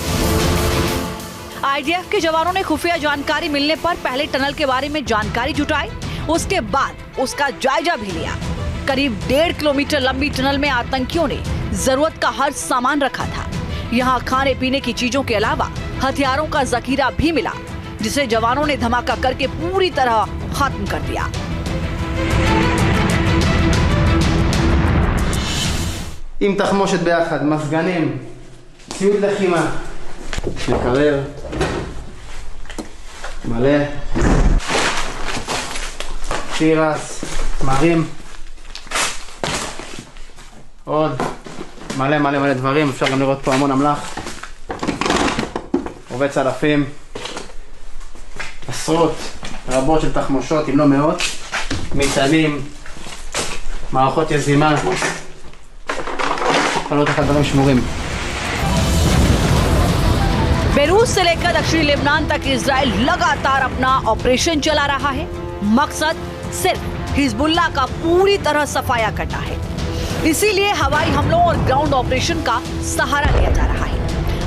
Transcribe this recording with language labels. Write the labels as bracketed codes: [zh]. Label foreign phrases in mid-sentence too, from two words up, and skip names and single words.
[hi] आईडीएफ के जवानों ने खुफिया जानकारी मिलने पर पहले टनल के बारे में जानकारी जुटाई, उसके बाद उसका जायजा भी लिया। करीब 1.5 किलोमीटर लंबी टनल में आतंकियों ने जरूरत का हर सामान रखा था। यहाँ खाने पीने की चीजों के अलावा हथियारों का जखीरा भी मिला, जिसे जवानों ने धमाका करके पूरी तरह खत्म कर दिया। [he] עם תחמושת ביחד, מזגנים, ציוד לחימה, מקרר, מלא, תירס, מרים, עוד מלא דברים, אפשר גם לראות פה המון אמל"ח, רובי צלפים, עשרות רבות של תחמושות, אם לא מאות, מטענים, מערכות יזימה, [hi] बेरूत से लेकर दक्षिणी लेबनान तक इजराइल लगातार अपना ऑपरेशन चला रहा है। मकसद सिर्फ हिजबुल्लाह का पूरी तरह सफाया करना है। इसीलिए हवाई हमलों और ग्राउंड ऑपरेशन का सहारा लिया जा रहा है।